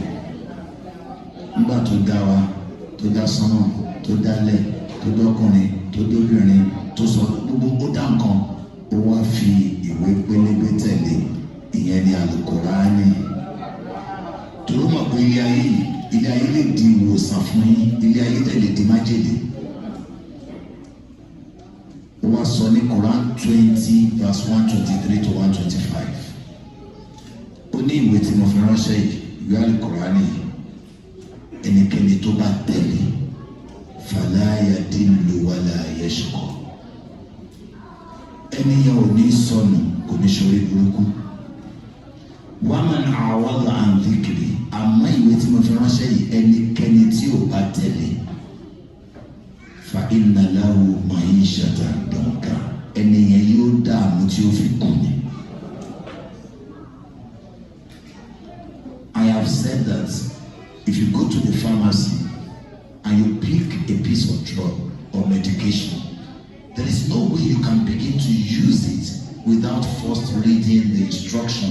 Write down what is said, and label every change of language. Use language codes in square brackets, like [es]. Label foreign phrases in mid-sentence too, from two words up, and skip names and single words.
[yo] Nígbà tó dá wa, tó dá sánmọ̀, tó dálẹ̀, tó dọ́kùnrin, tó dóbìnrin, tó sọ gbogbo ó dá nǹkan. ó wá fi ìwé pélébé tẹ̀lé, ìyẹn ni Al-Qur'ani. Torí mọ̀ pé ilé ayé lè di ìwòsàn fún yín, ilé ayé tẹ̀ lè di májèlé. Ó wá sọ ní Quran 20 verse 123 to 125. Ó ní ìwé tí mo fi ránṣẹ́ yìí, ìwé Al-Qur'ani yìí, ẹnikẹ́ni tó bá tẹ̀lé [ar] فلا يضل ولا يشقى, [yo] ẹnìyàn ò ní sọnù, kò ní ṣorí burúkú. [ar] ومن أعرض عن ذكري, [yo] àmọ́ ìwé tí mo fi ránṣẹ́ yìí, ẹnikẹ́ni tí ò bá tẹ̀lé [ar] فإن له معيشة ضنكا, [yo] ẹnìyàn yóò dààmú tí ó fi kú ni. [en] I have said that if you go to the pharmacy and you pick a piece of drug or medication, there is no way you can begin to use it without first reading the instruction.